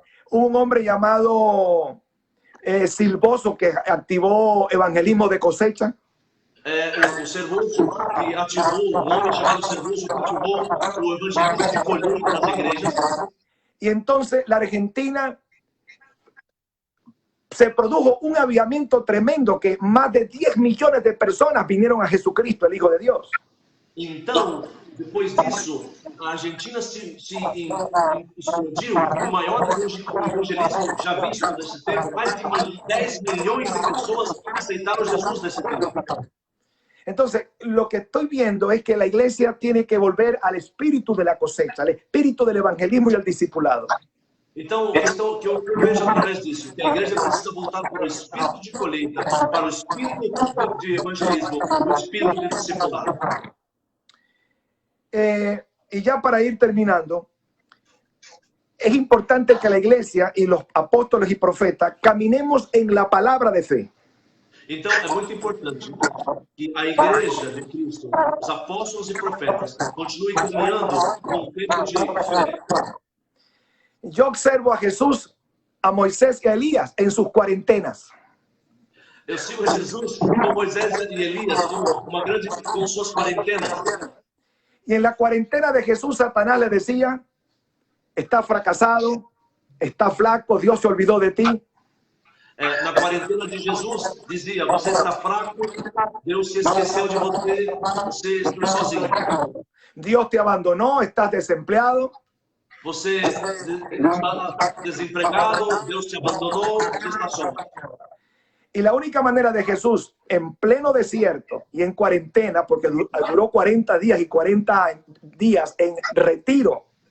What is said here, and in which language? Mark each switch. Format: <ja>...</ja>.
<es>Hubo un hombre llamado Silvoso que activó evangelismo de cosecha.</es> <pt>O Servoso que ativou, um homem chamado Servoso que ativou o evangelismo de colheita nas igrejas.</pt> <es>Y entonces la Argentina se produjo un avivamiento tremendo que más de 10 millones de personas vinieron a Jesucristo, el Hijo de Dios.</es> <pt>Então, depois disso, a Argentina se explodiu, o maior evangelismo já visto nesse tempo, mais de 10 milhões de pessoas aceitaram Jesus nesse tempo.</pt> <es>Entonces, lo que estoy viendo es que la iglesia tiene que volver al espíritu de la cosecha, al espíritu del evangelismo y al discipulado.</es> <pt>Então, o que eu vejo através disso, que a igreja precisa voltar para o espírito de colheita, para o espírito de evangelismo, o espírito de discipulado.</pt> <es>Y ya para ir terminando, es importante que la iglesia y los apóstoles y profetas caminemos en la palabra de fe.</es> <pt>Então, é muito importante que a igreja de Cristo, os apóstolos e profetas, continuem caminhando com o tempo de fé.</pt> <es>Yo observo a Jesús, a Moisés y a Elías en sus cuarentenas.</es> <pt>Eu sigo Jesus com Moisés e Elias com suas quarentenas.</pt> <es>Y en la cuarentena de Jesús, Satanás le decía, está fracasado, está flaco, Dios se olvidó de ti.</es> <pt>Na quarentena de Jesus, dizia, você está fraco, Deus se esqueceu de você, você está sozinho.</pt> <es>Dios te abandonó, estás desempleado.</es> <pt>Você está desempregado, Deus te abandonou, você está só.</pt> <es>Y la única manera de Jesús en pleno desierto y en cuarentena, porque duró 40 días y 40 días en retiro.</es>